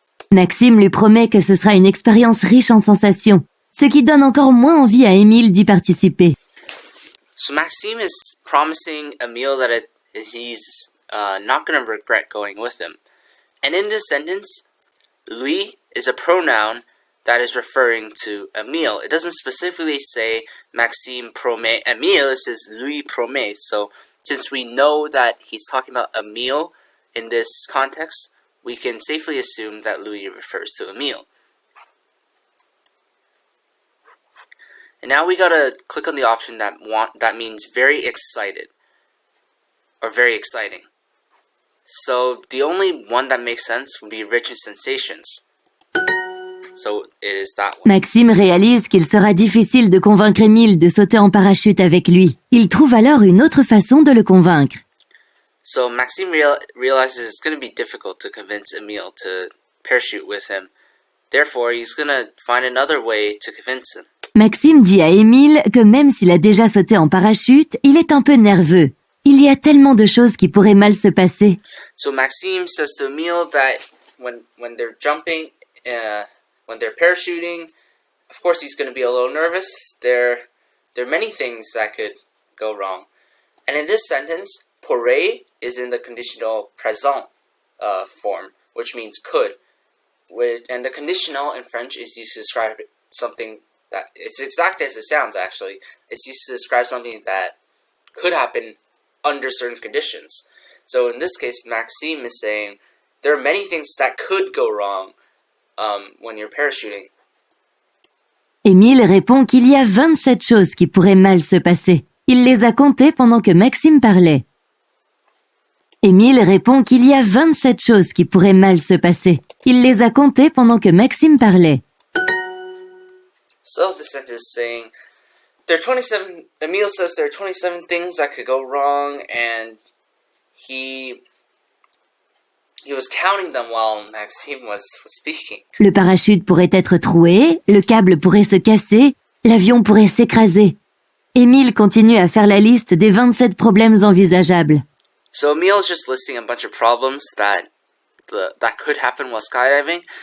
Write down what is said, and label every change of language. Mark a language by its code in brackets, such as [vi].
[fr] Maxime lui promet que ce sera une expérience riche en sensations, ce qui donne encore moins envie à Émile d'y participer. [en] So Maxime is promising Emile that he's not going to regret going with him. And in this sentence, lui is a pronoun that is referring to Emile. It doesn't specifically say Maxime promet Emile, it says lui promet. So since we know that he's talking about Emile in this context, we can safely assume that lui refers to Emile. And now we gotta click on the option that means very excited, or very exciting. So the only one that makes sense would be rich in sensations. So it is that one. [fr] Maxime réalise qu'il sera difficile de convaincre Émile de sauter en parachute avec lui. Il trouve alors une autre façon de le convaincre. [en] So Maxime realizes it's going to be difficult to convince Emile to parachute with him. Therefore, he's going to find another way to convince him. [fr] Maxime dit à Émile que même s'il a déjà sauté en parachute, il est un peu nerveux. Il y a tellement de choses qui pourraient mal se passer. [en] So Maxime says to Emile that when they're jumping, when they're parachuting, of course he's going to be a little nervous. there are many things that could go wrong. And in this sentence, pourrait is in the conditional présent form, which means could. And the conditional in French is used to describe something that, it's exact as it sounds actually. It's used to describe something that could happen under certain conditions. So in this case, Maxime is saying, there are many things that could go wrong when you're parachuting. [fr] Émile répond qu'il y a 27 choses qui pourraient mal se passer. Il les a comptées pendant que Maxime parlait. Émile répond qu'il y a 27 choses qui pourraient mal se passer. Il les a comptées pendant que Maxime parlait. [en] So the sentence is saying, Emile says there are 27 things that could go wrong, and he was counting them while Maxime was speaking. [fr] Le parachute pourrait être troué, le câble pourrait se casser, l'avion pourrait s'écraser. Émile continue à faire la liste des 27 problèmes envisageables. [en] So Emile is just listing a bunch of problems that could happen while skydiving.